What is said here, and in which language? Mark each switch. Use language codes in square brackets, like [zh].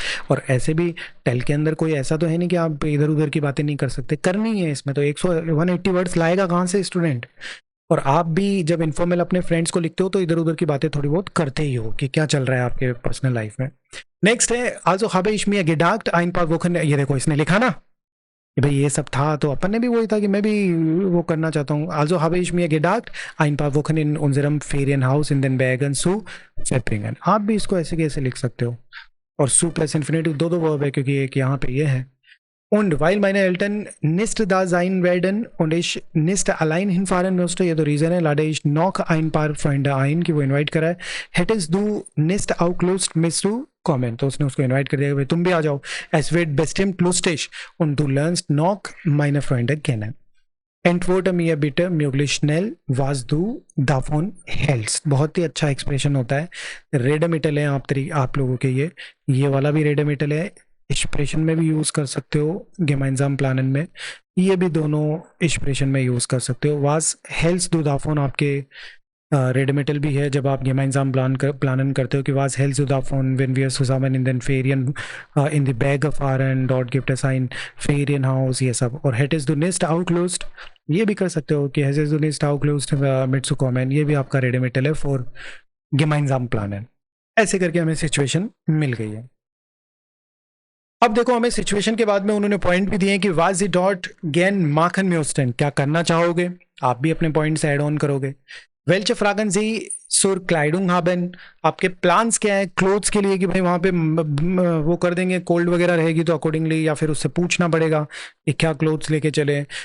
[hi] और ऐसे भी टेल के अंदर कोई ऐसा तो है नहीं कि आप इधर उधर की बातें नहीं कर सकते, करनी है इसमें तो 180 वर्ड्स लाएगा कहाँ से स्टूडेंट। और आप भी जब इन्फॉर्मल अपने फ्रेंड्स को लिखते हो तो इधर उधर की बातें थोड़ी बहुत करते ही हो कि क्या चल रहा है आपके पर्सनल लाइफ में। नेक्स्ट है also [de] habe ich mir gedacht ein paar Wochen, [hi] ये देखो इसने लिखा ना कि भाई ये सब था, तो अपन ने भी वही था कि मैं भी वो करना चाहता हूँ। [de] आल्सो habe ich mir gedacht ein paar Wochen in unserem Ferienhaus in den Bergen zu verbringen, [hi] आप भी इसको ऐसे कैसे लिख सकते हो। और सू प्लस इन्फिनेटिव दो वर्ब है क्योंकि एक यहाँ पे ये है। [de] Und weil meine Eltern nicht da sein werden und ich nicht allein hinfahren musste, [hi] ये तो रीजन है, [de] lade ich noch ein paar Freunde ein [hi] कि वो इनवाइट करा है। [de] Hättest du nicht auch Lust mit zu kommen, [hi] तो उसने उसको इनवाइट कर दिया भाई तुम भी आ जाओ। [de] Es wird bestimmt lustig und du lernst noch meine Freunde kennen. Antworte mir bitte möglichst schnell, was du davon hältst। [hi] बहुत ही अच्छा एक्सप्रेशन होता है, रेडमिटल है आप लोगों के ये वाला भी रेडमिटल है, एक्सप्रेशन में भी यूज़ कर सकते हो, [de] gemeinsam planen [hi] में, ये भी दोनों एक्सप्रेशन में यूज़ कर सकते हो। [de] was hältst du davon [hi] आपके रेडमिटल भी है जब आप [de] gemeinsam planen करते हो कि was hältst du davon wenn wir zusammen in den Ferien in die Berge fahren, dort gibt es ein Ferienhaus, [hi] ये सब। [de] और hättest du nicht auch Lust, [hi] ये भी कर सकते हो कि [de] hättest du nicht auch Lust mitzukommen, [hi] ये भी आपका रेडमिटल है [de] for gemeinsam planen। [hi] ऐसे करके हमें सिचुएशन मिल गई है। अब देखो हमें सिचुएशन के बाद में उन्होंने पॉइंट भी दिए कि [de] वाज सी डॉट गैन माखन म्यूस्टन, [hi] क्या करना चाहोगे, आप भी अपने पॉइंट्स ऐड ऑन करोगे। [de] वेल्च फ्रागन जी सुर क्लाइडुंग हाबन, [hi] आपके प्लान्स क्या है क्लोथ्स के लिए कि भाई वहाँ पे वो कर देंगे, कोल्ड वगैरह रहेगी तो अकॉर्डिंगली, या फिर उससे पूछना पड़ेगा कि क्या क्लोथ्स लेके चले।